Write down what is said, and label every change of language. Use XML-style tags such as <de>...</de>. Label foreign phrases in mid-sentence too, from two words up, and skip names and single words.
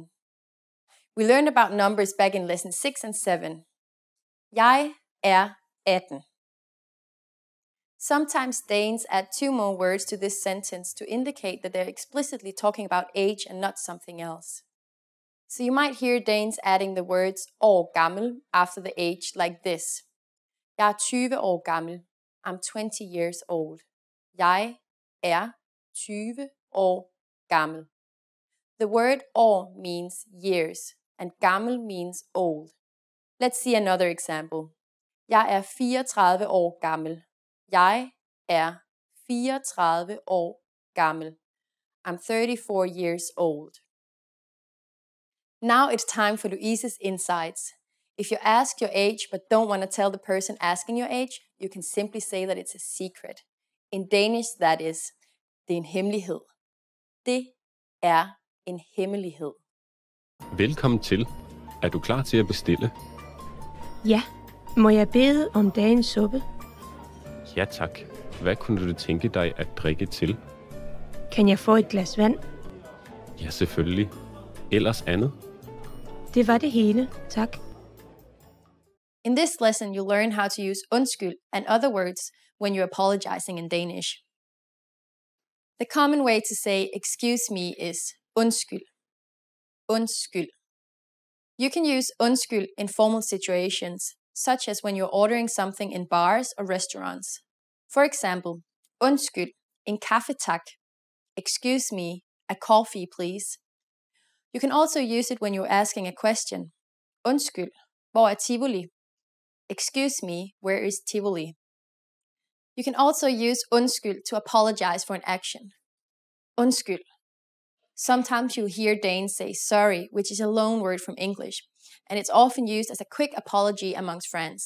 <en>We learned about numbers back in lesson 6 and 7.</en> <da>Jeg er 18.</da> <en>Sometimes Danes add 2 more words to this sentence to indicate that they're explicitly talking about age and not something else. So you might hear Danes adding the words</en> <da>år gammel</da> <en>after the age like this.</en> <da>Jeg er 20 år gammel.</da> <en>I'm 20 years old.</en> <da>Jeg er 20 år gammel.</da> <en>The word år means years, and gammel means old. Let's see another example.</en> <da>Jeg er 34 år gammel. Jeg er 34 år gammel.</da> <en>I'm 34 years old. Now it's time for Louise's insights. If you ask your age but don't want to tell the person asking your age, you can simply say that it's a secret. In Danish, that is,</en> <da>det er en hemmelighed. Det er en hemmelighed. Velkommen til. Er du klar til at bestille? Ja, må jeg bede om dagens suppe? Ja tak. Hvad kunne du tænke dig at drikke til? Kan jeg få et glas vand? Ja, selvfølgelig. Ellers andet? Det var det hele, tak.</da> <en>In this lesson, you'll learn how to use undskyld and other words when you're apologizing in Danish. The common way to say excuse me is undskyld.</en> <da>Undskyld.</da> <en>You can use undskyld in formal situations, such as when you're ordering something in bars or restaurants. For example,</en> <da>undskyld, en kaffe tak.</da> <en>Excuse me, a coffee please. You can also use it when you're asking a question.</en> <da>Undskyld, hvor er Tivoli?</da> <en>Excuse me, where is Tivoli? You can also use undskyld to apologize for an action.</en> <da>Undskyld.</da> <en>Sometimes you'll hear Danes say sorry, which is a loan word from English, and it's often used as a quick apology amongst friends.</en>